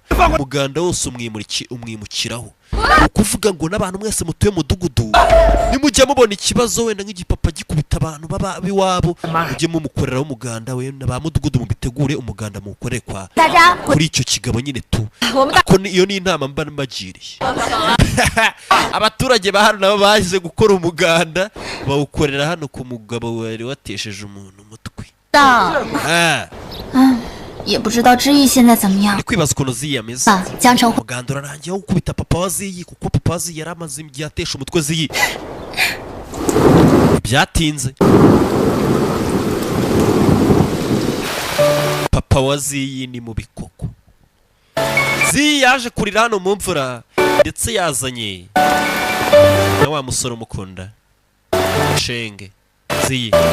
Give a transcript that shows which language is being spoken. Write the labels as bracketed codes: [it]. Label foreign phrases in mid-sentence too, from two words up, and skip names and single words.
[rw] Umuganda wose umwimukiraho. Ukuvuga ngo n'abantu mwese mutuye mudugudu nimujya mubona ikibazo wenda nk'igipapa gikubita abantu baba biwabo mujye mumukoreraho umuganda we na mudugudu mubitegure umuganda mukorere kwa kuri icyo kigabo nyine tu. Ako iyo ni inama mba mbagiriye. Abaturage ba hano nabo baje gukora umuganda bawukorera hano ku mugabo wari watesheje umuntu umutwe. [zh] 也不知道知意现在怎么样。 [rw] kwibaza ukuntu ziyameze. [zh] 江城 [rw] umuganda urarangiye wo gukubita papa wa Ziyi kuko papa wa Ziyi yari amaze igihe atesha umutwe Ziyi. Byatinze. Papa wa Ziyi ni mu bikoko. Ziyi yaje kurira hano mu mvura ndetse yazanye na wa musore umukunda Shenge Ziyi.